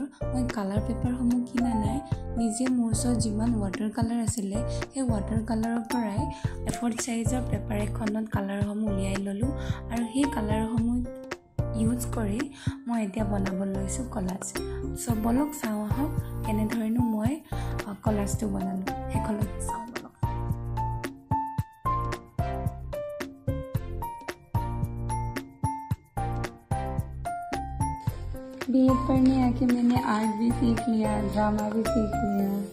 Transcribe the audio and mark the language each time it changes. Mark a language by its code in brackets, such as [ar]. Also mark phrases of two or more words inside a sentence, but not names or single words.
[as] মই [en] কালাৰ পেপাৰসমূহ [as] কিনা নাই, নিজে মোৰ ওচৰত যিমান [en] water colour [as] আছিলে সেই [en] ৱাটাৰ কালাৰৰ [as] পৰাই A4 [en] সাইজৰ পেপাৰ [as] এখনত কালাৰসমূহ উলিয়াই ল'লোঁ আৰু সেই কালাৰসমূহ ইউজ কৰি মই এতিয়া বনাব লৈছোঁ কলাজ। বলক চাওঁ আহক কেনেধৰণে মই কলাজটো বনালোঁ। শেষলৈকে চাওঁ বলক। [hi] B.Ed पढ़ने आके मैंने आर्ट भी सीख लिया, ड्रामा भी सीख लिया।